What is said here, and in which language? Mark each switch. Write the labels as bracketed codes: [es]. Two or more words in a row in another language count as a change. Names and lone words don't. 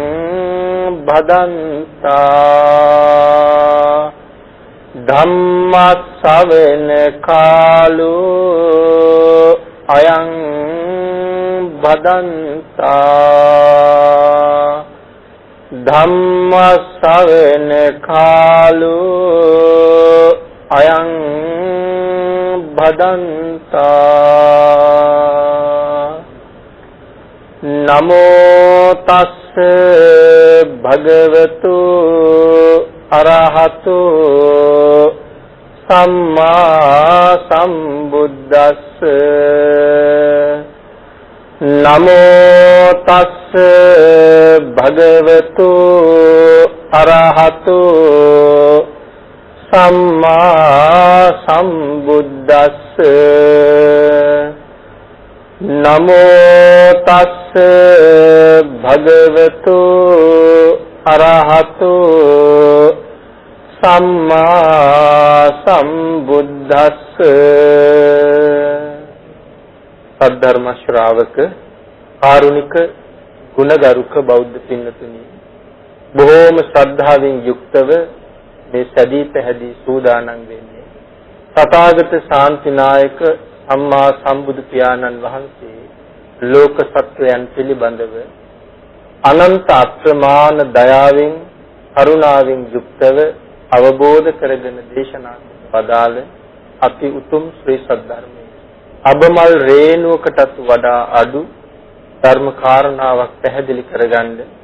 [pi] भदन्ता धम्म श्रवण कालो अयं भदन्ता धम्म श्रवण कालो अयं भदन्ता नमो तस्स भगवतो अरहतो सम्मा संबुद्दस्स नमो तस्स भगवतो अरहतो सम्मा संबुद्दस्स नमो तस्स भगवतो अरहतो सम्मा संबुद्दस्स [si] සද්ධර්ම ශ්‍රාවක කාරුණික ගුණගරුක බෞද්ධ पिන්නතුනි බොහෝම ශ්‍රද්ධාවෙන් යුක්තව මේ සදී පැහැදී සූදානම් වෙන්නේ තථාගත ශාන්තිනායක සම්මා සම්බුදු පියාණන් වහන්සේ ලෝක සත්වයන් පිළිබඳව අනන්ත අප්‍රමාණ දයාවෙන් කරුණාවෙන් යුක්තව අවබෝධ කරගෙන දේශනා වදාළ අති උතුම් ශ්‍රී සද්ධර්මයේ අබමල් රේණුවකටත් වඩා අඩු ධර්ම කාරණාවක් පැහැදිලි කරගන්න